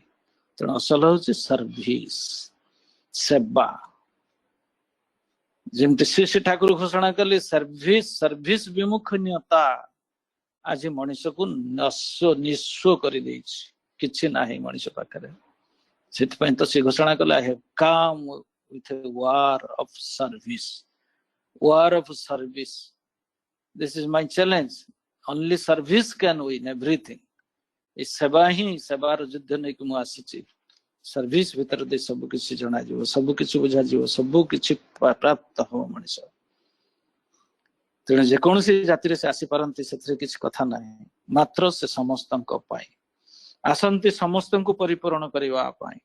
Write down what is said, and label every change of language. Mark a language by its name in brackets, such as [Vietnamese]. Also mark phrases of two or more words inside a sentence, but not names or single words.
[Odia] ତେଣୁ ଅସଲ ହଉଛି ସର୍ଭିସ, ସେବା। ଯେମିତି ଶ୍ରୀ ଠାକୁର ଘୋଷଣା କଲେ ସର୍ଭିସ ବିମୁଖନୀୟତା ଆଜି ମଣିଷକୁ ନିଃସ୍ୱ କରିଦେଇଛି। କିଛି ନାହିଁ ମଣିଷ ପାଖରେ। ସେଥିପାଇଁ ତ ସେ ଘୋଷଣା କଲେ [English] I have come with a war of service. War of service. This is my challenge. Only service can win everything. [Odia] ଏ ସେବା ହିଁ ସେବାର ଯୁଦ୍ଧ ନେଇକି ମୁଁ ଆସିଛି। ସର୍ଭିସ ଭିତରେ ଦେଇ ସବୁ କିଛି ଜଣାଯିବ, ସବୁ କିଛି ବୁଝାଯିବ, ସବୁ କିଛି ପ୍ରାପ୍ତ ହବ ମଣିଷ। ତେଣୁ ଯେକୌଣସି ଜାତିରେ ସେ ଆସିପାରନ୍ତି ସେଥିରେ କିଛି କଥା ନାହିଁ, ମାତ୍ର ସେ ସମସ୍ତଙ୍କ ପାଇଁ ଆସନ୍ତି, ସମସ୍ତଙ୍କୁ ପରିପୂରଣ କରିବା ପାଇଁ।